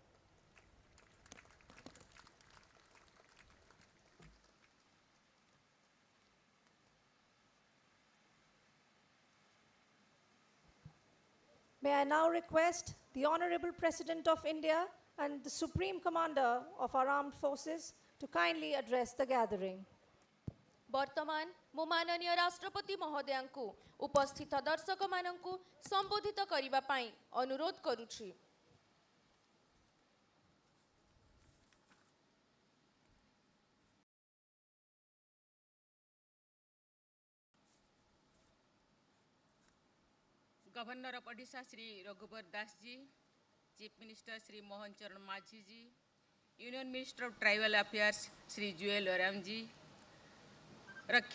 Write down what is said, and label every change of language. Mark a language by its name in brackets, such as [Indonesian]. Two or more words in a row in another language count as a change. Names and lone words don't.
[English] May I now request the Honorable President of India and the Supreme Commander of our Armed Forces to kindly address the gathering. [Odia] ବର୍ତ୍ତମାନ ମୁଁ ମାନନୀୟ ରାଷ୍ଟ୍ରପତି ମହୋଦୟଙ୍କୁ ଉପସ୍ଥିତ ଦର୍ଶକମାନଙ୍କୁ ସମ୍ବୋଧିତ କରିବା ପାଇଁ ଅନୁରୋଧ କରୁଛି। [English] Governor of Odisha Shri Raghubar Das ji, Chief Minister Shri Mohan Charan Majhi ji, Union Minister of Tribal Affairs Shri Jual Oram ji, रक्षा